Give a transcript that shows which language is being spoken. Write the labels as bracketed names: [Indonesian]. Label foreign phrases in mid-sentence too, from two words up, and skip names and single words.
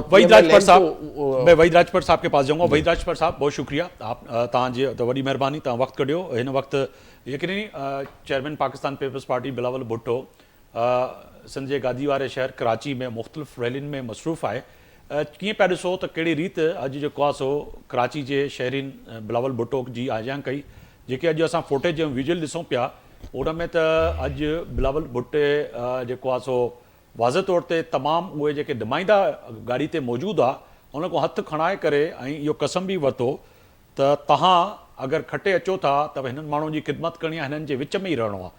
[Urdu] وحید راجپت صاحب، میں وحید راجپت صاحب کے پاس جاؤں گا. وحید راجپت صاحب بہت شکریہ، [Saraiki] آپ تاں جی وڈی مہربانی تاں وقت کڈیو. [Urdu] ہن وقت یقینی چیئرمین پاکستان پیپلز پارٹی بلاول بھٹو سندھ کے گادی والے شہر کراچی میں مختلف ریلیوں میں مصروف ہے. [Sindhi] کیئں پیا ॾिसो त कहिड़ी रीति अॼु जेको आहे सो कराची जे शहरीन बिलावल भुट्टो जी आजियां कई, जेके अॼु असां फुटेज ऐं विजुअल ॾिसूं पिया उन में त अॼु बिलावल भुट्टे जेको आहे सो वाज़े तौर ते तमामु उहे जेके नुमाइंदा गाड़ी ते मौजूदु आहे उन खां हथु खणाए करे ऐं इहो कसम बि वरितो त तव्हां अगरि खटे अचो था त हिननि माण्हुनि जी ख़िदमत करणी आहे, हिननि जे विच में ई रहणो आहे.